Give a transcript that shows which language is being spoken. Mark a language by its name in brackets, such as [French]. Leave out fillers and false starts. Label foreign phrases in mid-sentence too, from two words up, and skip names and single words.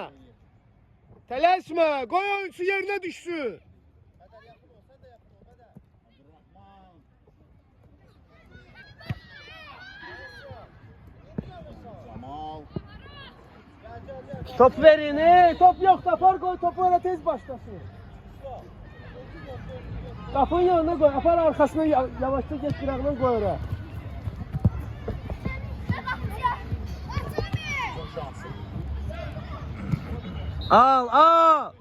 [Azerbaijani] Tələsmə, qoy oyunçu yerinə düşsün. Top verin, [Turkish] top yok da apar koy topu öyle tez başlasın. Kapının yanına koy, apar arkasına yavaşça geç kırağına koy oraya. [Azerbaijani] Al.